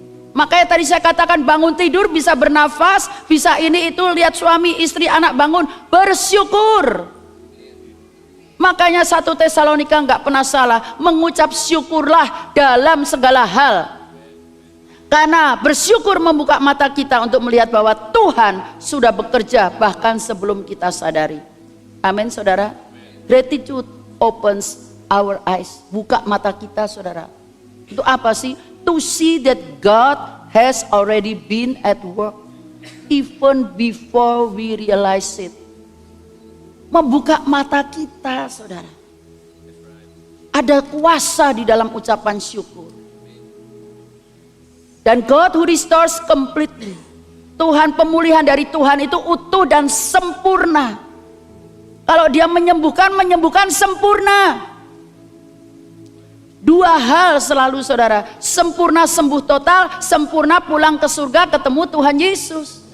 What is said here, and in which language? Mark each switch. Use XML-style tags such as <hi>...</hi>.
<id>Makanya tadi saya katakan bangun tidur bisa bernafas, bisa ini itu, lihat suami, istri, anak bangun, bersyukur. Makanya 1 Tesalonika nggak pernah salah, mengucap syukurlah dalam segala hal. Karena bersyukur membuka mata kita untuk melihat bahwa Tuhan sudah bekerja bahkan sebelum kita sadari. Amin saudara.</id> <en>Gratitude opens our eyes.</en> <id>Buka mata kita saudara. Itu apa sih?</id> <en>To see that God has already been at work even before we realize it.</en> <id>Membuka mata kita saudara. Ada kuasa di dalam ucapan syukur. Dan</id> <en>God who restores completely.</en> <id>Tuhan, pemulihan dari Tuhan itu utuh dan sempurna. Kalau dia menyembuhkan, menyembuhkan sempurna. Dua hal selalu saudara, sempurna sembuh total, sempurna pulang ke surga ketemu Tuhan Yesus.</id>